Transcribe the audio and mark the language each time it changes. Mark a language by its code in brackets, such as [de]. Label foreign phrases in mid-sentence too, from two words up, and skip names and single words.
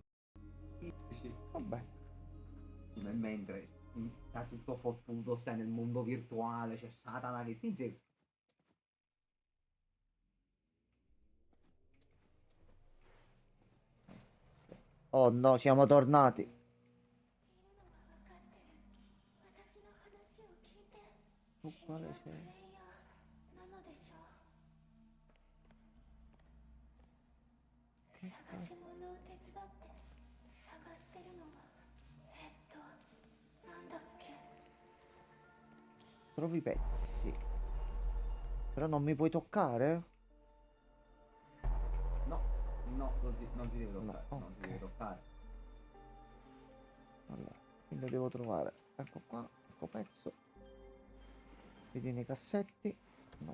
[it] vabbè. Mentre sta tutto fottuto, stai nel mondo virtuale, c'è Satana che ti insegue. Oh no, siamo tornati. [ja] 私の話を聞いて [it] Tu [ja] 君 [it] quale [ja] が [it] sei? [ja] プレイヤーなのでしょう。探し物を手伝って探してるのはなんだっけ。 [it] Trovi i pezzi. Però non mi puoi toccare? No, no, non ti devi No, toccare, non ti devi ok. toccare. Allora, quindi devo trovare. Ecco qua, ecco pezzo. Vedi nei cassetti? No.